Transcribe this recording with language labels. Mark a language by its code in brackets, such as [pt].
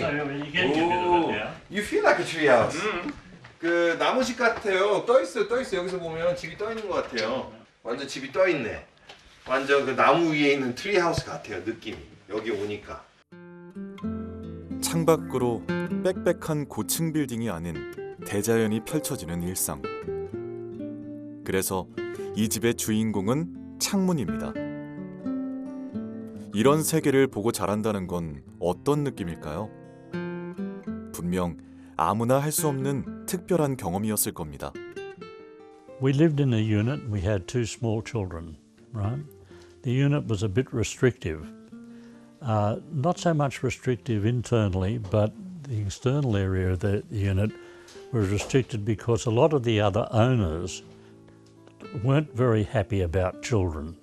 [en] So you're getting a bit of it now. You feel like a treehouse. [ko] 그 나무집 같아요. 떠 있어요. 여기서 보면 집이 떠 있는 것 같아요. 완전 집이 떠 있네. 완전 그 나무 위에 있는 트리하우스 같아요. 느낌이. 여기 오니까. 창밖으로 빽빽한 고층 빌딩이 아닌 대자연이 펼쳐지는 일상. 그래서 이 집의 주인공은 창문입니다. 이런 세계를 보고 자란다는 건 어떤 느낌일까요? 분명 아무나 할 수 없는 특별한 경험이었을 겁니다. [en] We lived in a unit. We had two small children, right? The unit was a bit restrictive. Not so much restrictive internally, but the external area of the unit was restricted because a lot of the other owners weren't very happy about children.